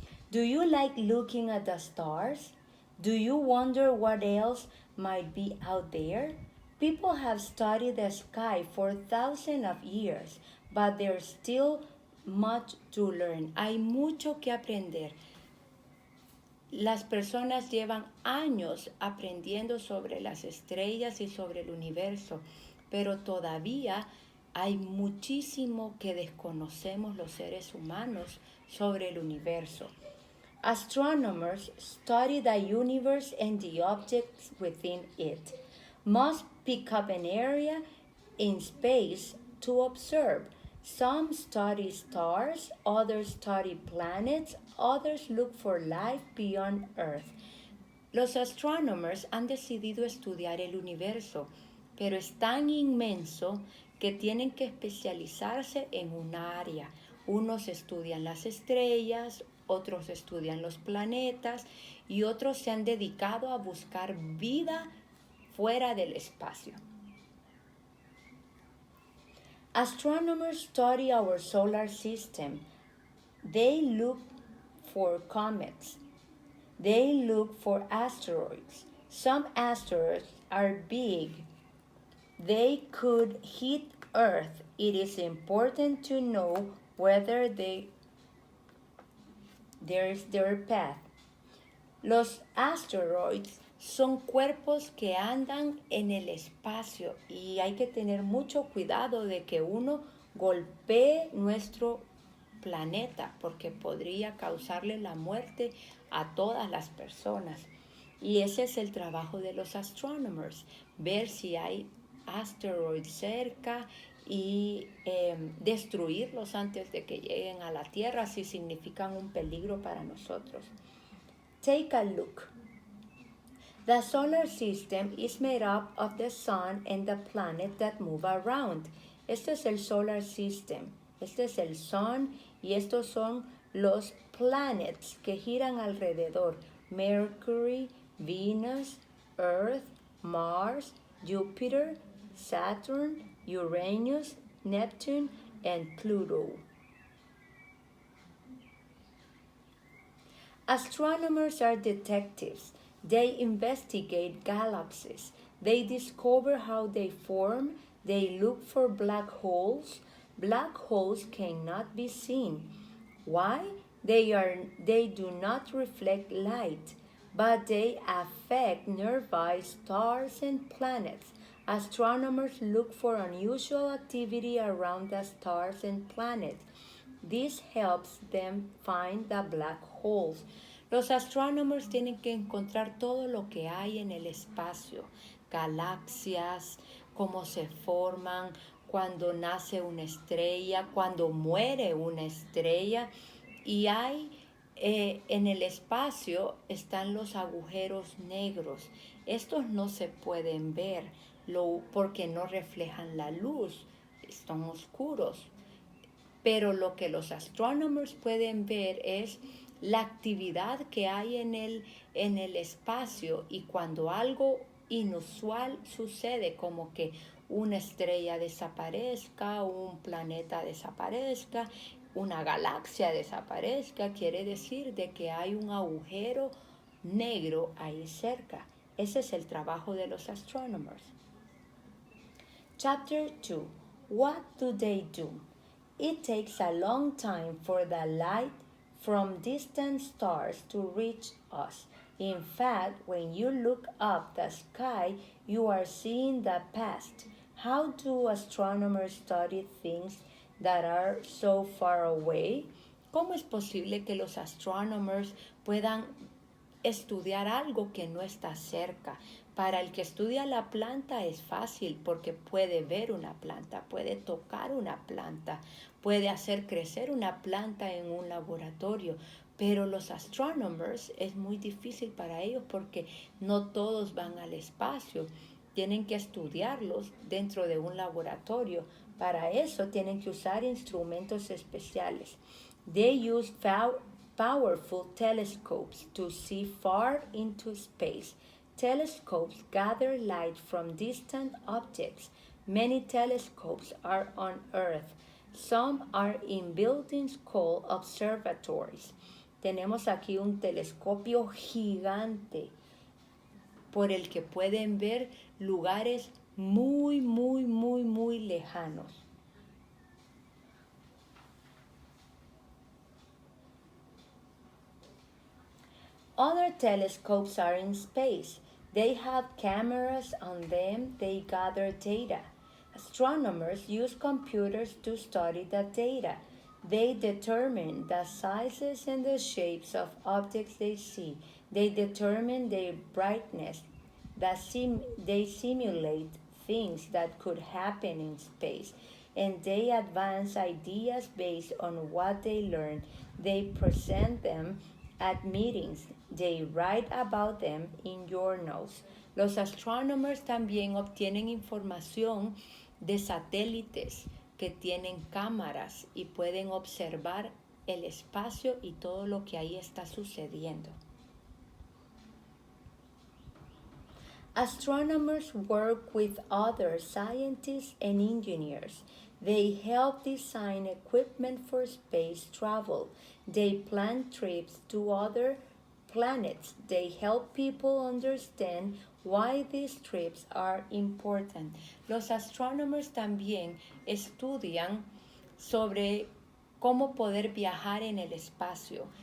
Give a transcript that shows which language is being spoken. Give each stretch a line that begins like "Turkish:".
English: Do you like looking at the stars? Do you wonder what else might be out there? People have studied the sky for thousands of years, but there's still much to learn.
Spanish: Hay mucho que aprender. Las personas llevan años aprendiendo sobre las estrellas y sobre el universo, pero todavía hay muchísimo que desconocemos los seres humanos sobre el universo.
English: Astronomers study the universe and the objects within it. Must pick up an area in space to observe. Some study stars, others study planets, others look for life beyond Earth.
Spanish: Los astronomers han decidido estudiar el universo, pero es tan inmenso que tienen que especializarse en un área. Unos estudian las estrellas, otros estudian los planetas y otros se han dedicado a buscar vida fuera del espacio.
English: Astronomers study our solar system. They look for comets. They look for asteroids. Some asteroids are big. They could hit Earth. It is important to know whether there's their path.
Spanish: Los asteroids son cuerpos que andan en el espacio y hay que tener mucho cuidado de que uno golpee nuestro planeta porque podría causarle la muerte a todas las personas. Y ese es el trabajo de los astronomers, ver si hay asteroides cerca y destruirlos antes de que lleguen a la Tierra si significan un peligro para nosotros.
English: Take a look. The solar system is made up of the sun and the planets that move around.
Spanish: Este es el
English: solar system.
Spanish: Este es el sun y estos son los planets que giran alrededor.
English: Mercury, Venus, Earth, Mars, Jupiter, Saturn, Uranus, Neptune, and Pluto. Astronomers are detectives. They investigate galaxies. They discover how they form. They look for black holes. Black holes cannot be seen. Why? They do not reflect light, but they affect nearby stars and planets. Astronomers look for unusual activity around the stars and planets. This helps them find the black holes.
Spanish: Los astronomers tienen que encontrar todo lo que hay en el espacio, galaxias, cómo se forman, cuando nace una estrella, cuando muere una estrella. Y hay en el espacio están los agujeros negros. Estos no se pueden ver porque no reflejan la luz, están oscuros. Pero lo que los astronomers pueden ver es la actividad que hay en el espacio y cuando algo inusual sucede, como que una estrella desaparezca, un planeta desaparezca, una galaxia desaparezca, quiere decir de que hay un agujero negro ahí cerca. Ese es el trabajo de los astronomers.
English: Chapter 2. What do they do? It takes a long time for the light from distant stars to reach us. In fact, when you look up the sky, you are seeing the past. How do astronomers study things that are so far away?
Spanish: ¿Cómo es posible que los astronomers puedan estudiar algo que no está cerca? Para el que estudia la planta es fácil porque puede ver una planta, puede tocar una planta, puede hacer crecer una planta en un laboratorio. Pero los astronomers es muy difícil para ellos porque no todos van al espacio. Tienen que estudiarlos dentro de un laboratorio. Para eso tienen que usar instrumentos especiales.
English: They use powerful telescopes to see far into space. Telescopes gather light from distant objects. Many telescopes are on Earth. Some are in buildings called observatories.
Spanish: Tenemos aquí un telescopio gigante por el que pueden ver lugares muy, muy, muy, muy lejanos.
English: Other telescopes are in space. They have cameras on them, they gather data. Astronomers use computers to study the data. They determine the sizes and the shapes of objects they see. They determine their brightness. They simulate things that could happen in space. And they advance ideas based on what they learn. They present them at meetings. They write about them in journals.
Spanish: Los astronomers también obtienen información de satélites que tienen cámaras y pueden observar el espacio y todo lo que ahí está sucediendo.
English: Astronomers work with other scientists and engineers. They help design equipment for space travel. They plan trips to other planets. They help people understand why these trips are important.
Spanish: Los astronomers también estudian sobre cómo poder viajar en el espacio.